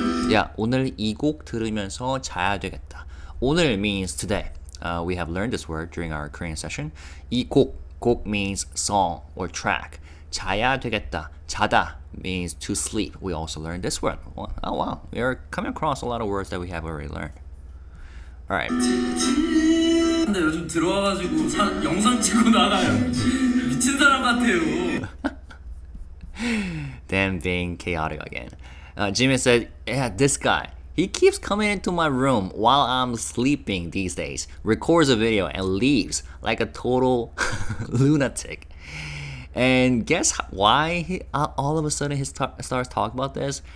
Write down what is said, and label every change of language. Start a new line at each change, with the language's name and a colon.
Korean: Yeah, 오늘 이 곡 들으면서 자야 되겠다.
English: 오늘 means today. We have learned this word during our Korean session. 이 곡 means song or track.
Korean: 자야 되겠다.
English: 자다 means to sleep. We also learned this word. Oh wow, we are coming across a lot of words that we have already learned. Alright.
Korean: 근데 요즘 들어와가지고 영상 찍고 나가요. 미친 사람 같아요.
English: Them being chaotic again. Jimin said, yeah, this guy, he keeps coming into my room while I'm sleeping these days, records a video and leaves like a total lunatic. And guess why he all of a sudden he starts talking about this?